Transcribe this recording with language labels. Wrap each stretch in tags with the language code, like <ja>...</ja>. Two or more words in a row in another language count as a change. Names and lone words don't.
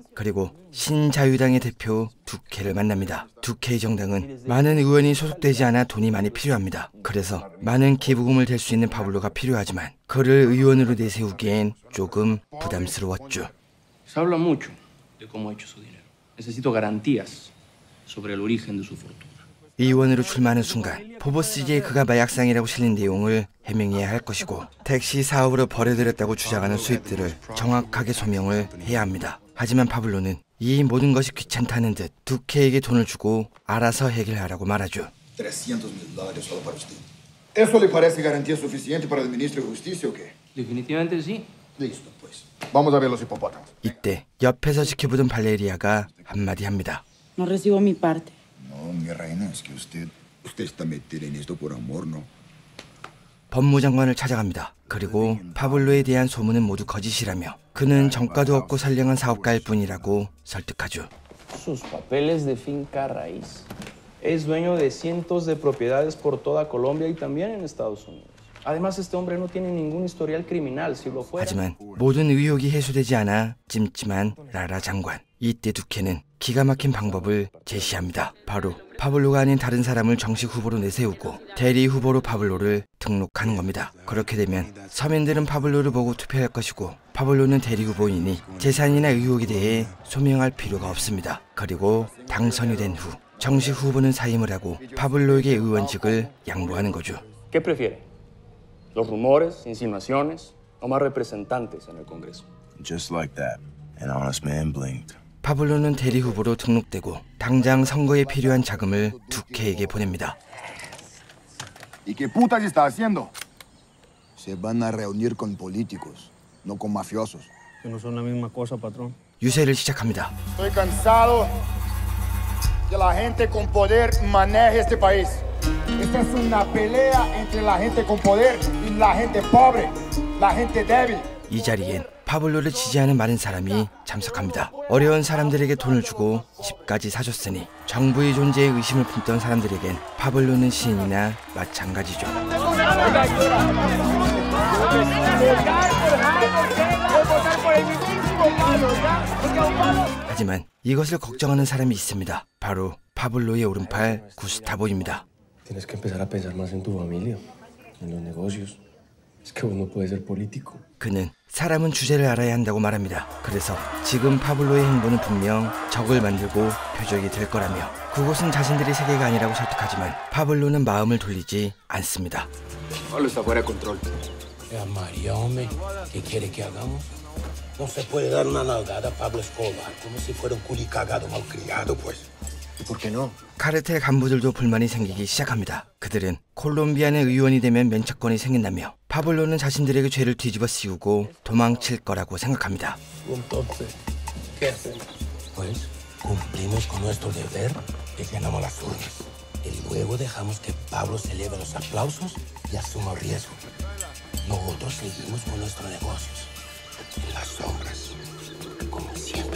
<ko>그리고 신자유당의 대표 두케를 만납니다. 두케의 정당은 많은 의원이 소속되지 않아 돈이 많이 필요합니다. 그래서 많은 기부금을 댈 수 있는 파블로가 필요하지만 그를 의원으로 내세우기엔 조금 부담스러웠죠.</ko> <es>Se habla mucho de cómo ha hecho su dinero. Necesito garantías sobre el origen de su fortuna.</es> <ko>의원으로 출마하는 순간 포버스지에 그가 마약상이라고 실린 내용을 해명해야 할 것이고 택시 사업으로 벌어들였다고 주장하는 수입들을 정확하게 소명을 해야 합니다. 하지만 파블로는 이 모든 것이 귀찮다는 듯 두케에게 돈을 주고 알아서 해결하라고 말하죠.</ko> <es>$300,000 solo para usted. ¿Eso le parece garantía suficiente para el ministro de Justicia o qué? Definitivamente sí. Listo, pues. Vamos a ver los hipopótamos.</es> <ko>이때 옆에서 지켜보던 발레리아가 한마디 합니다.</ko> <es>No recibo mi parte. No, mi reina, es que usted está metida en esto por amor, ¿no?</es> <ko>법무장관을 찾아갑니다. 그리고 파블로에 대한 소문은 모두 거짓이라며 그는 정가도 없고 선량한 사업가일 뿐이라고 설득하죠.</ko> <es>Sus papeles de finca raíz. Es dueño de cientos de propiedades por toda Colombia y también en Estados Unidos. Además, este hombre no tiene ningún historial criminal. Si lo fuera.</es> <ko>하지만 모든 의혹이 해소되지 않아 찜찜한 라라 장관. 이때 두케는 기가 막힌 방법을 제시합니다. 바로 파블로가 아닌 다른 사람을 정식 후보로 내세우고 대리 후보로 파블로를 등록하는 겁니다. 그렇게 되면 서민들은 파블로를 보고 투표할 것이고 파블로는 대리 후보이니 재산이나 의혹에 대해 소명할 필요가 없습니다. 그리고 당선이 된 후 정식 후보는 사임을 하고 파블로에게 의원직을 양보하는 거죠.</ko> <es>¿Qué prefiere? ¿Los rumores, insinuaciones o más representantes en el Congreso?</es> <en>Just like that, an honest man blinked.</en> <ko>파블로는 대리 후보로 등록되고 당장 선거에 필요한 자금을 두케에게 보냅니다.</ko> <es>¿Y qué putas está haciendo? Se van a reunir con políticos, no con mafiosos. Que no son la misma cosa, patrón.</es> <ko>유세를 시작합니다.</ko> <es>Estoy cansado que la gente con poder maneje este país. Esta es una pelea entre la gente con poder y la gente pobre, la gente débil.</es> <ko>이 자리엔 파블로를 지지하는 많은 사람이 참석합니다. 어려운 사람들에게 돈을 주고 집까지 사줬으니 정부의 존재에 의심을 품던 사람들에겐 파블로는 신이나 마찬가지죠. 하지만 이것을 걱정하는 사람이 있습니다. 바로 파블로의 오른팔 구스타보입니다.</ko> <es>Tienes que empezar a pensar más en tu familia, en los negocios. Es que vos no puedes ser político.</es> <ko>그는 사람은 주제를 알아야 한다고 말합니다. 그래서 지금 파블로의 행보는 분명 적을 만들고 표적이 될 거라며 그곳은 자신들의 세계가 아니라고 설득하지만 파블로는 마음을 돌리지 않습니다.</ko> <es>Pablo está fuera de control. María, hombre, ¿qué quiere que hagamos? No se puede dar una nalgada a Pablo Escobar como si fuera un culicagado malcriado, pues. ¿Por qué no?</es> <ko>카르텔 간부들도 불만이 생기기 시작합니다. 그들은 콜롬비아의 의원이 되면 면책권이 생긴다며 파블로는 자신들에게 죄를 뒤집어 씌우고 도망칠 거라고 생각합니다.</ko> <es>Entonces, ¿qué hacemos? Pues cumplimos con nuestro deber y llenamos las urnas. Y luego dejamos que Pablo se lleve los aplausos y asuma el riesgo. Nosotros seguimos con nuestros negocios en las sombras, como siempre.</es>